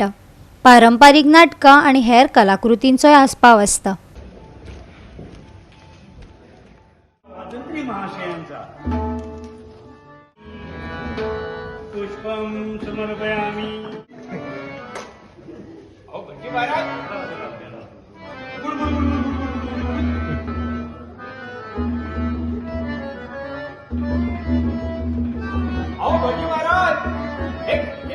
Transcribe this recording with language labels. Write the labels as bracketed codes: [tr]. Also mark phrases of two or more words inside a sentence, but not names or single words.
[kok] पारंपारीक नाटकां आनी हेर कलाकृतींचोय आस्पाव आसता। [sa] पुष्पम समर्पयामि। [hi] ओ भटजी महाराज गुड गुड गुड आओ भटजी महाराज एक